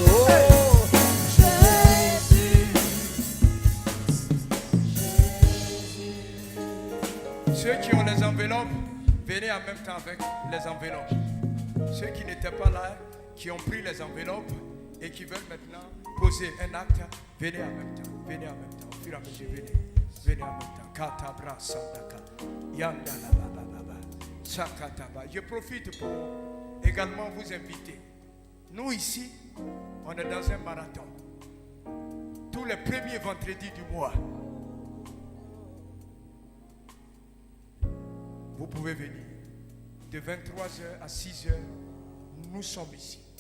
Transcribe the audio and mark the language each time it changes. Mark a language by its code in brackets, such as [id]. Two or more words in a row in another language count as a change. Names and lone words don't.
[fr] Ceux qui ont les enveloppes, venez en même temps avec les enveloppes. Ceux qui n'étaient pas là, qui ont pris les enveloppes et qui veulent maintenant poser un acte, venez en même temps. Venez en même temps. Au fur et à mesure, venez. Venez en même temps. Katabra Sandaka. Yandala Baba. Sakataba. Je profite pour également vous inviter. Nous ici, on est dans un marathon. Tous les premiers vendredis du mois. Vous pouvez venir. De 23h à 6h, nous sommes ici.